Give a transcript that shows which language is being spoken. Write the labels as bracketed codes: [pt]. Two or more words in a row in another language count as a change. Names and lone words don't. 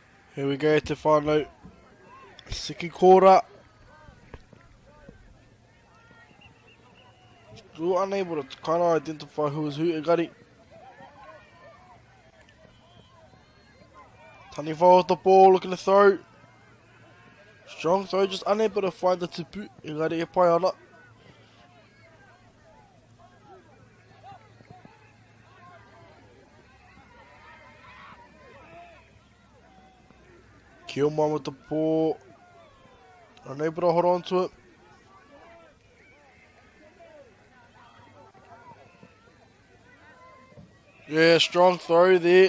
[en] Here we go, [mi] Te whānau. [en] Second quarter. Still unable to kind of identify who is who. Engari. Taniwha with the ball, looking to throw. Strong throw, just unable to find the tipu. [mi] Engari e pai ana. [en] Kioma with the ball. Unable to hold on to it. Yeah, strong throw there.